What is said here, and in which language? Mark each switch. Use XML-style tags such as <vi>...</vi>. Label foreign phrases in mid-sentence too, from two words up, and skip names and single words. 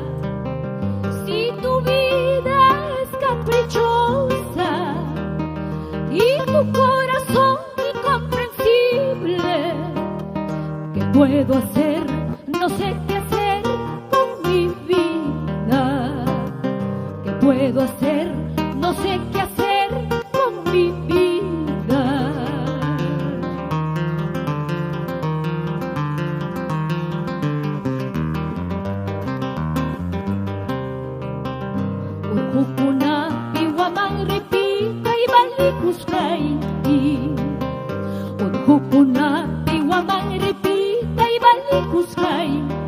<es>Si tu vida es caprichosa y tu corazón incomprensible, ¿qué puedo hacer? No sé qué hacer con mi vida. ¿Qué puedo hacer? No sé qué hacer con mi vida.</es> <qu>Urkukuna piwaman ripita ibalikuskai. Urkukuna piwaman ripita ibalikuskai.</qu>